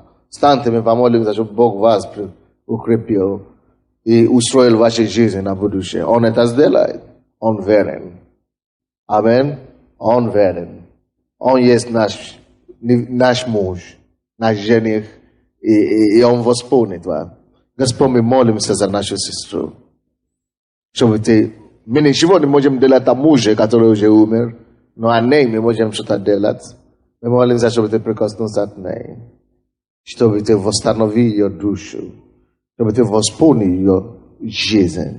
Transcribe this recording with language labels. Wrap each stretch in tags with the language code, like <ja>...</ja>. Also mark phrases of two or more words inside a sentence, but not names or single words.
<ru>Встаньте, мы помолимся, чтобы Бог вас укрепил и устроил вашу жизнь на будущее. Он это сделает. Он верен. Амин. Он верен. Он есть наш муж, наш жених, и он восполнит вас.</ru> <sr>Gospod mi molim se za našu sestru.</sr> <ru>Чтобы ты... Мы ничего не можем делать тому же, который уже умер, но о ней мы можем что-то делать. Мы молимся, чтобы ты прикоснулся от ней. Чтобы ты восстановил ее душу. Чтобы ты восполнил ее жизнь.</ru>